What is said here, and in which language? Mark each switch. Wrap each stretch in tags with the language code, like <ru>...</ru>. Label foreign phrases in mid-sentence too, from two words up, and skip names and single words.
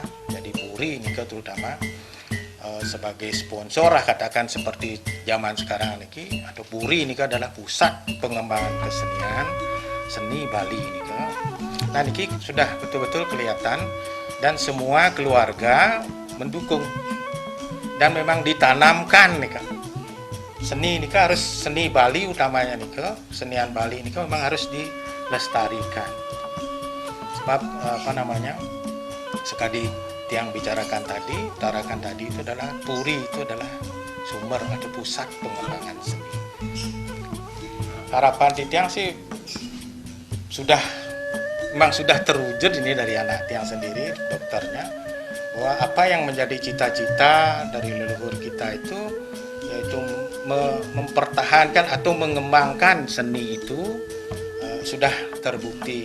<id>Jadi Puri ini terutama sebagai sponsor katakan seperti zaman sekarang ini, atau Puri ini adalah pusat pengembangan kesenian seni Bali ini. Nah ini sudah betul-betul kelihatan dan semua keluarga mendukung dan memang ditanamkan nih. Seni ini harus seni Bali utamanya nih, kesenian Bali ini memang harus dilestarikan. Sebab sekali yang bicarakan tadi, utarakan tadi itu adalah Puri itu adalah sumber atau pusat pengembangan seni. Harapan Titiang sih memang sudah terwujud ini dari anak Tiang sendiri, dokternya, bahwa apa yang menjadi cita-cita dari leluhur kita itu yaitu mempertahankan atau mengembangkan seni itu sudah terbukti.</id>